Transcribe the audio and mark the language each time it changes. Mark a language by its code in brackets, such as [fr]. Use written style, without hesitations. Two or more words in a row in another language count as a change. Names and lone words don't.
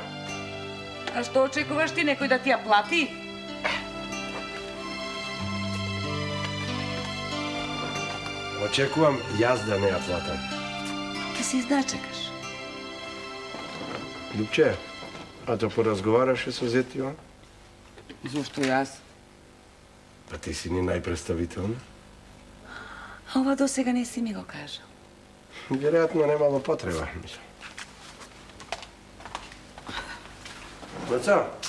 [mk] А што очекуваш ти, некој да ти ја плати? Очекувам јас да не ја платам. Ке се издачекаш. Ljubče, a to porazgovaraš со зетио? Зошто јас? Па ти си ни најпредставителна. А ова до сега не си ми го кажал. Веројатно немало потреба. Маца?